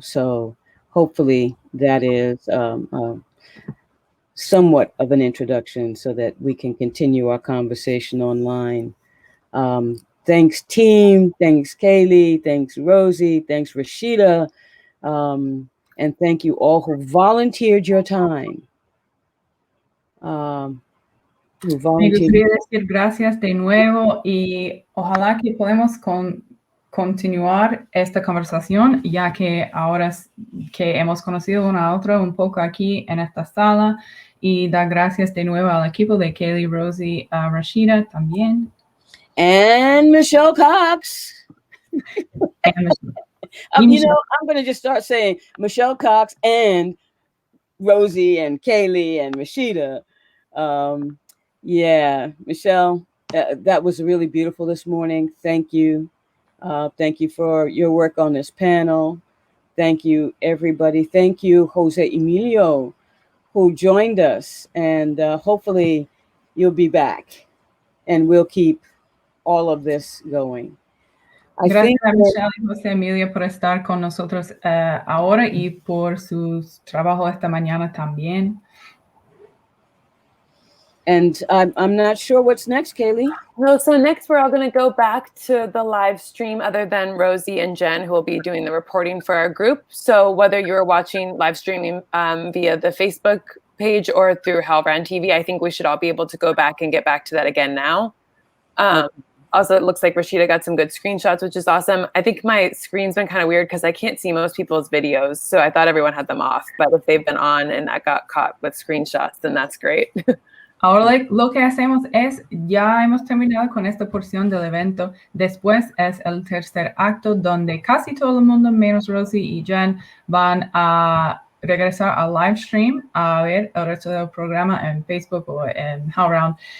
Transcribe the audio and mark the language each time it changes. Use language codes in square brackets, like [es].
[en] So hopefully that is somewhat of an introduction so that we can continue our conversation online. Thanks, team. Thanks, Kaylee. Thanks, Rosie. Thanks, Rashida. And thank you all who volunteered your time. [es] Me gustaría decir gracias de nuevo y ojalá que podamos continuar esta conversación, ya que ahora que hemos conocido una a otra un poco aquí en esta sala, y dar gracias de nuevo al equipo de Kaylee, Rosie, Rashida también. [en] And Michelle Cox. I'm going to just start saying Michelle Cox and Rosie and Kaylee and Rashida. Yeah, Michelle, that was really beautiful this morning. Thank you. Thank you for your work on this panel. Thank you, everybody. Thank you, Jose Emilio, who joined us. And hopefully you'll be back and we'll keep all of this going. [es] Gracias a Michelle y José Emilio por estar con nosotros ahora y por su trabajo esta mañana también. [en] And I'm not sure what's next, Kaylee. No, so next we're all going to go back to the live stream, other than Rosie and Jen, who will be doing the reporting for our group. So whether you're watching live streaming via the Facebook page or through Halbrand TV, I think we should all be able to go back and get back to that again now. Also, it looks like Rashida got some good screenshots, which is awesome. I think my screen's been kind of weird because I can't see most people's videos. So I thought everyone had them off. But if they've been on and I got caught with screenshots, then that's great. [es] Ahora lo que hacemos es, ya hemos terminado con esta porción del evento. Después es el tercer acto donde casi todo el mundo, menos Rosie y Jen, van a regresar al live stream a ver el resto del programa en Facebook o en Howlround.